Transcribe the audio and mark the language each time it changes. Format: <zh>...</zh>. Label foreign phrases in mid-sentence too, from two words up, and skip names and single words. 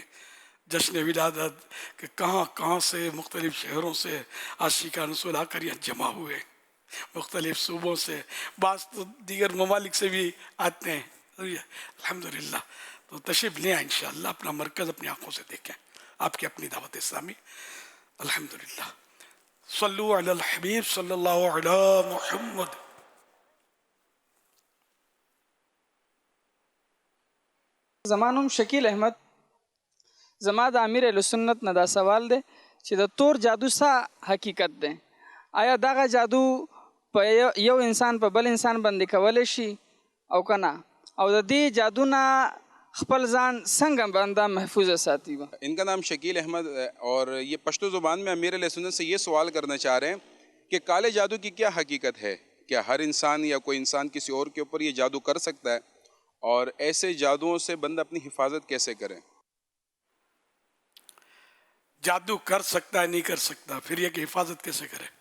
<ur>جشن ولادت کہ کہاں کہاں سے مختلف شہروں سے عاشقان رسول آ کر یہاں جمع ہوئے, مختلف صوبوں سے, بعض تو دیگر ممالک سے بھی آتے ہیں. الحمدللہ. تو تشریف لیں انشاءاللہ, اپنا مرکز اپنی آنکھوں سے دیکھیں, آپ کی اپنی دعوت اسلامی. الحمدللہ.</ur> <ar>صلو علی الحبیب صلی اللہ علی محمد.</ar> <ps>زمانم شکیل احمد زما د امیر اهل سنت نه دا سوال دی چې د تور جادو څه حقیقت دی؟ آیا دغه جادو په یو انسان په بل انسان باندې کولی شي او که نه؟ او د دې جادو نه خپل ځان څنګه بنده محفوظ ساتي؟</ps> <ur>ان کا نام شکیل احمد ہے, اور یہ پشتو زبان میں امیر اہل سنت سے یہ سوال کرنا چاہ رہے ہیں کہ کالے جادو کی کیا حقیقت ہے؟ کیا ہر انسان یا کوئی انسان کسی اور کے اوپر یہ جادو کر سکتا ہے, اور ایسے جادوؤں سے بندہ اپنی حفاظت کیسے کرے؟ جادو کر سکتا ہے نہیں کر سکتا, پھر یہ کہ حفاظت کیسے کرے؟</ur>